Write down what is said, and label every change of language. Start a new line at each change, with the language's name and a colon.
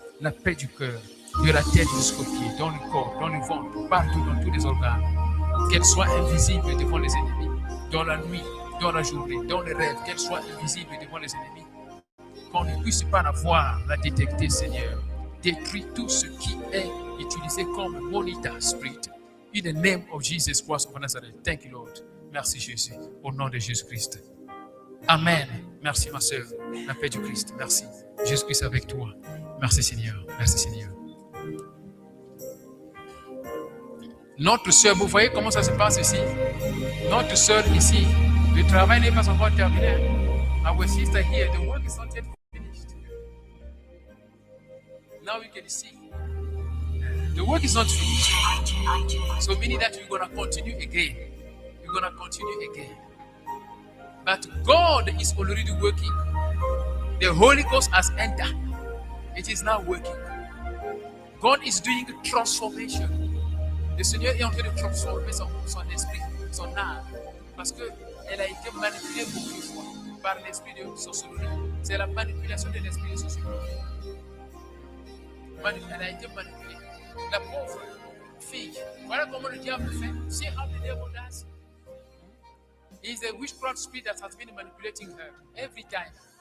French: La paix du cœur, de la tête jusqu'aux pieds, dans le corps, dans le ventre, partout, dans tous les organes. Qu'elle soit invisible devant les ennemis, dans la nuit, dans la journée, dans les rêves, qu'elle soit invisible devant les ennemis. Qu'on ne puisse pas la voir, la détecter, Seigneur. Détruis tout ce qui est utilisé comme monitor spirit.
English: In the name of Jesus Christ of Nazareth. Thank you, Lord.
French: Merci, Jésus. Au nom de Jésus-Christ. Amen. Merci, ma sœur. La paix du Christ. Merci. Jésus-Christ avec toi. Merci, Seigneur. Merci, Seigneur. Notre sœur, vous voyez comment ça se passe ici? Notre sœur ici, le travail n'est pas encore terminé.
English: Our sister here, the work is not yet finished. Now we can see. The work is not finished. So meaning that we're going to continue again. We're going to continue again. But God is already working. The Holy Ghost has entered. It is now working. God is doing transformation.
French: Le Seigneur est en train de transformer son esprit, son âme. Parce qu'elle a été manipulée beaucoup de fois par l'esprit de sorcellerie. C'est la manipulation de l'esprit de sorcellerie. Elle a été manipulée. La pauvre fille. Voilà comment le diable fait.
English: See how the devil does. It's a witchcraft spirit that has been manipulating her every time.